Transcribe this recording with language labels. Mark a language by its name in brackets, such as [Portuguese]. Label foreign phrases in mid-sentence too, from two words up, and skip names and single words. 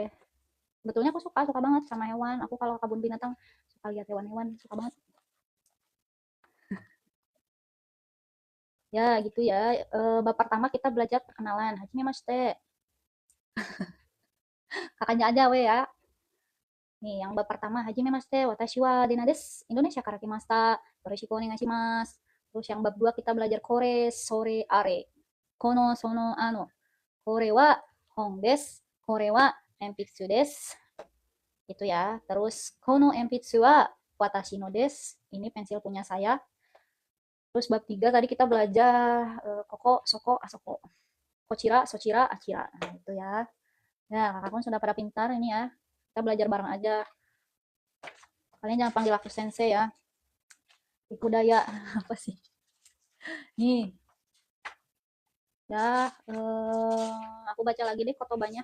[Indonesian] Sebetulnya aku suka banget sama hewan. Aku kalau kebun binatang suka lihat hewan-hewan, suka banget. Ya gitu ya. Bab pertama kita belajar perkenalan. [Japanese] はじめまして. [Indonesian] Kakaknya aja we ya. Nih yang bab pertama [Japanese] はじめまして. 私はDenaです。インドネシアから来ました。よろしくお願いします. [Indonesian] Terus yang bab 2 kita belajar [Japanese] これ、それ、あれ. この、その、あの。これは本です. これは鉛筆です. [Indonesian] Itu ya. [Japanese] Terus この鉛筆は私のです. [Indonesian] Ini pensil punya saya. Terus bab 3 tadi kita belajar koko, [Japanese] そこ、あそこ. こちら、そちら、あちら. [Indonesian] Nah, itu ya. Ya, kakak pun sudah pada pintar ini ya. Kita belajar bareng aja. Kalian jangan panggil aku sensei ya. Iku daya. Apa sih? Nih. Ya, aku baca lagi deh kotobanya.